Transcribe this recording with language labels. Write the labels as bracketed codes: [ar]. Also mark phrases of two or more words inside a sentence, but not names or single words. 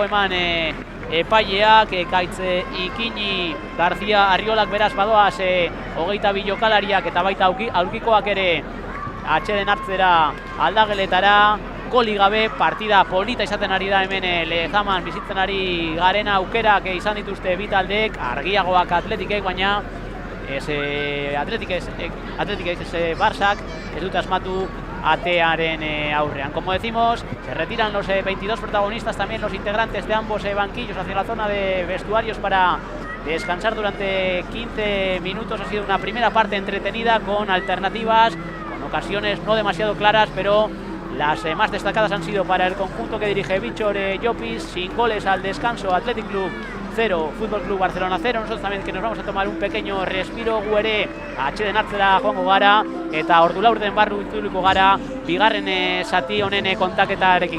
[eu] eman epaileak, Kaitze Ikini, García Arriolak beraz badoaz 22 jokalariak eta baita aurkikoak ere atxeden hartzera aldageletara, goli gabe partida polita izaten ari da hemen Lezaman bizitzen ari garen aukerak izan dituzte bi taldeek, argiagoak Atletikek, baina Atletik ez Barsak ez dut asmatu atearen aurrean. [es] Como decimos, se retiran los 22 protagonistas, también los integrantes de ambos banquillos hacia la zona de vestuarios para descansar durante 15 minutos. Ha sido una primera parte entretenida con alternativas, con ocasiones no demasiado claras, pero las más destacadas han sido para el conjunto que dirige Víctor Llopis, sin goles al descanso, Athletic Club 0, Fútbol Club Barcelona 0. Nosotros también que nos vamos a tomar un pequeño respiro, [eu] guere atxeden hartzera joango gara eta ordu laurden barru itzuliko gara bigarren zati honen kontaketarekin.